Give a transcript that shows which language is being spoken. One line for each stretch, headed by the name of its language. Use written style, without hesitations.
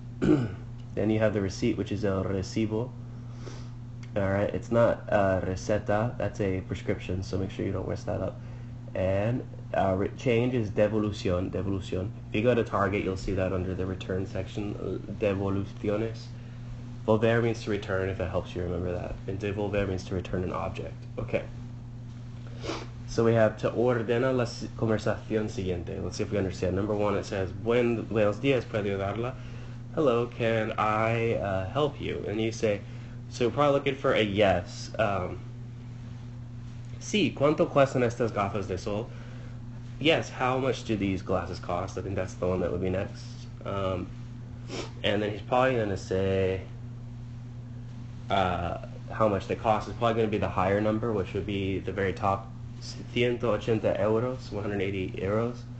English: Then you have the receipt, which is el recibo. Alright, it's not receta, that's a prescription, so make sure you don't mess that up. And change is devolución. If you go to Target, you'll see that under the return section, devoluciones. Volver means to return, if that helps you remember that. And devolver means to return an object. Okay. So we have to
Spanish: ordena la conversación siguiente.
English: Let's see if we understand. Number one, it says,
Spanish: buenos días, ¿puedo ayudarla?
English: Hello, can I help you? And you say, so you're probably looking for a yes.
Spanish: Sí, ¿cuánto cuestan estas gafas de sol?
English: Yes, how much do these glasses cost? I think that's the one that would be next. And then he's probably going to say how much they cost. It's probably going to be the higher number, which would be the very top, 180 euros, 180 euros.